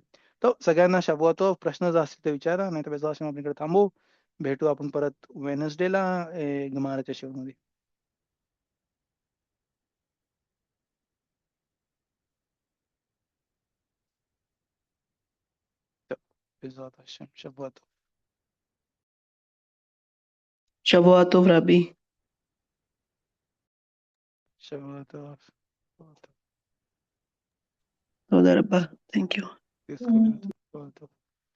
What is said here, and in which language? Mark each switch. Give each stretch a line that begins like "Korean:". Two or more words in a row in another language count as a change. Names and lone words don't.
Marathi: तर सगळ्यांना शबुआतो प्रश्न जर असतील ते विचारा, नाही तर बेजाशिम आपण इकडे थांबू. भेटू आपण परत वेनसडेला गमाराच्या शेवमध्ये. शबुआतो.
Hebrew: שבוע טוב רבי.
Marathi: शबुआतो.
Hebrew: תודה רבה.
English: Thank you. Disconnect.